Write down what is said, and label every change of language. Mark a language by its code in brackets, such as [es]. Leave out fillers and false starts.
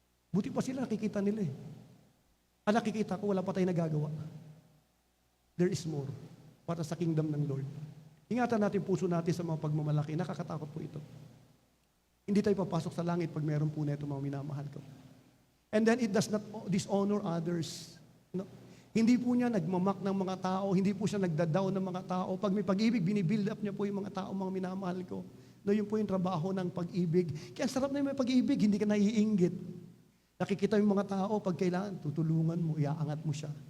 [tl] Buti pa sila, nakikita nila eh. Ang nakikita ko, wala pa tayong nagagawa. [en] There is more [tl] para sa kingdom ng Lord. Ingatan natin puso natin sa mga pagmamalaki. Nakakatakot po ito. Hindi tayo papasok sa langit pag meron po na ito, mga minamahal ko. [en] And then it does not dishonor others. No? [tl] Hindi po niya nagmamak ng mga tao, hindi po siya nagda-down ng mga tao. Pag may pag-ibig, binibuild up niya po yung mga tao, mga minamahal ko. No, yun po yung trabaho ng pag-ibig. Kaya sarap na yung may pag-ibig, hindi ka naiinggit. Nakikita yung mga tao, pag kailangan, tutulungan mo, iaangat mo siya.